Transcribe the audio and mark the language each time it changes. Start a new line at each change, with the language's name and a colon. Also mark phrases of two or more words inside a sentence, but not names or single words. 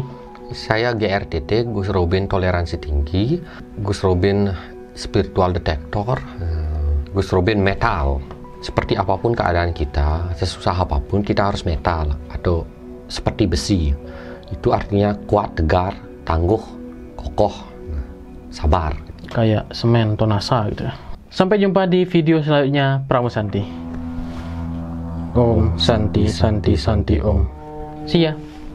Indonesian: Saya GRTT, Gus Robin Toleransi Tinggi, Gus Robin
English: Spiritual Detector,
Indonesian: Gus Robin Metal. Seperti apapun keadaan kita, sesusah apapun, kita harus metal, atau seperti besi. Itu artinya kuat, tegar, tangguh, kokoh, sabar. Kayak semen tonasa gitu ya. Sampai jumpa di video selanjutnya.
Sanskrit: Pramu Santi. Om Santi Santi Santi Om.
English: See ya.